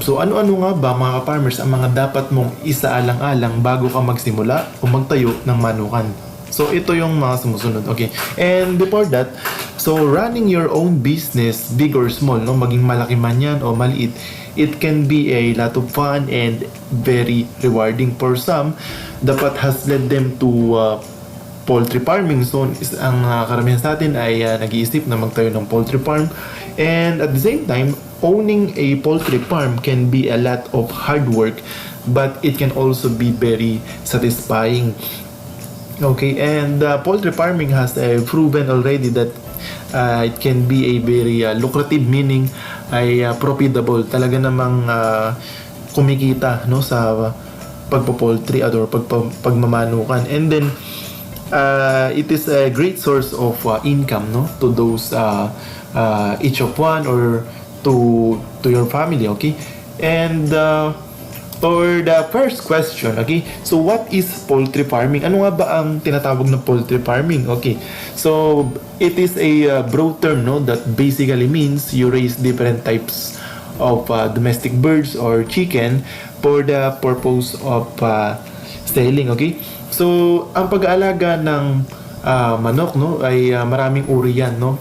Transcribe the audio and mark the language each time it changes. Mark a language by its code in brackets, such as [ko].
[tl] So ano-ano nga ba mga ka-farmers ang mga dapat mong isaalang-alang bago ka magsimula o magtayo ng manukan? So ito yung mga sumusunod, okay? [en] And before that, so running your own business, big or small, no, [tl] maging malaki man yan o maliit, [en] it can be a lot of fun and very rewarding. For some, dapat has led them to poultry farming. [tl] So ang karamihan sa atin ay nag-iisip na magtayo ng poultry farm. [en] And at the same time, owning a poultry farm can be a lot of hard work, but it can also be very satisfying. Okay, and poultry farming has proven already that it can be a very lucrative, [tl] meaning ay profitable. Talaga namang kumikita, no, sa pagpo-poultry or pagmamanukan. [en] And then it is a great source of income, no, to those each of one or to your family, okay? And for the first question, okay? So what is poultry farming? [tl] Ano nga ba ang tinatawag na poultry farming? Okay. [en] So it is a broad term, no, that basically means you raise different types of domestic birds or chicken for the purpose of selling, okay? [tl] So ang pag-aalaga ng manok, no, ay maraming uri yan, no?